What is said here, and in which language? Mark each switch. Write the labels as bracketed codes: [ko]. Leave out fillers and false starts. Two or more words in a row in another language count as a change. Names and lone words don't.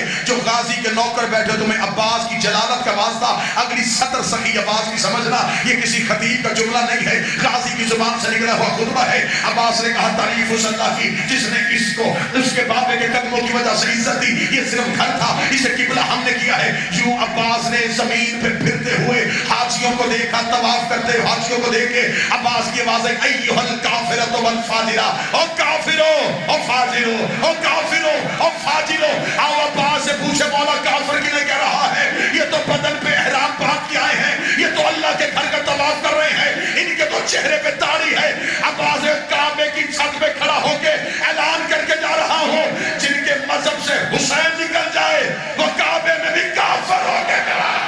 [ur] جو غازی کے نوکر بیٹھے تمہیں عباس کی جلالت کا واسطہ، اگلی سطر سخی عباس کی سمجھنا، یہ کسی خطیب کا جملہ نہیں ہے، غازی کی زبان سے نکلا ہوا خطبہ ہے۔ عباس نے کہا تعریف اس اللہ کی جس نے اس کو اس کے بابے کے قدموں کی وجہ سے عزت دی، یہ صرف گھر تھا، اسے قبلہ ہم نے کیا ہے۔ یوں عباس نے زمین پہ پھرتے ہوئے حاجیوں کو دیکھا، طواف کرتے ہوئے حاجیوں کو دیکھ کے عباس کی آواز ہے [ar] ایھا الکافرۃ والفاجرہ، [ur] او کافرو او فاجرو او کافرو او فاجرو۔ آؤ عباس سے پوچھے مولا کافر کنے کہہ رہا ہے؟ یہ تو بدن پہ احرام باندھ کے آئے ہیں، یہ تو اللہ کے گھر کا طواف کر رہے ہیں، ان کے تو چہرے پہ داڑھی ہے۔ عباس کعبے کی چھت پہ کھڑا ہو کے اعلان کر کے جا رہا ہوں، جن کے مذہب سے حسین نکل جائے وہ کعبے میں بھی کافر ہو کے کھڑا۔